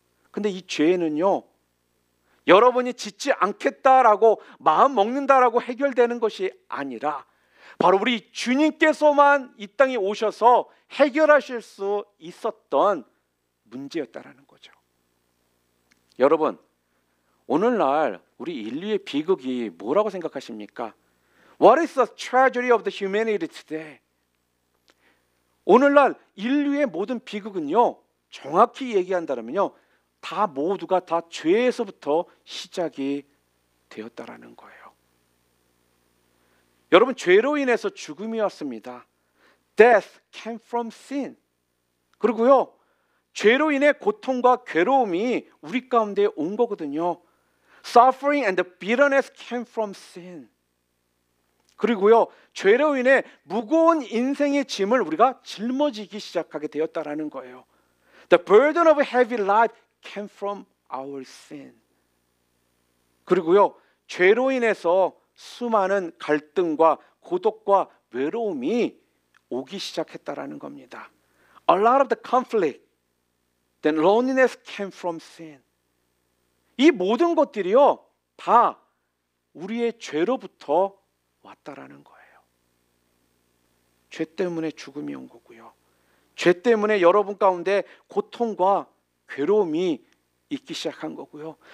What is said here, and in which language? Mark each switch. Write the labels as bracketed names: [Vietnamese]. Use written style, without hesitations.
[Korean] 근데 이 죄는요, 여러분이 짓지 않겠다라고 마음 먹는다라고 해결되는 것이 아니라 바로 우리 주님께서만 이 땅에 오셔서 해결하실 수 있었던 문제였다라는 거죠. 여러분, 오늘날 우리 인류의 비극이 뭐라고 생각하십니까? [English] What is the tragedy of the humanity today? [Korean] 오늘날 인류의 모든 비극은요, 정확히 얘기한다면요, 다 모두가 다 죄에서부터 시작이 되었다라는 거예요. 여러분, 죄로 인해서 죽음이 왔습니다. [English] Death came from sin. [Korean] 그리고요, 죄로 인해 고통과 괴로움이 우리 가운데 온 거거든요. [English] Suffering and the bitterness came from sin. [Korean] 그리고요, 죄로 인해 무거운 인생의 짐을 우리가 짊어지기 시작하게 되었다라는 거예요. [English] The burden of a heavy life came from our sin. [Korean] 그리고요, 죄로 인해서 수많은 갈등과 고독과 외로움이 오기 시작했다라는 겁니다. [English] A lot of the conflict, then loneliness came from sin. [Korean] 이 모든 것들이요, 다 우리의 죄로부터 왔다라는 거예요. 죄 때문에 죽음이 온 거고요. 죄 때문에 여러분 가운데 고통과 괴로움이 있기 시작한 거고요.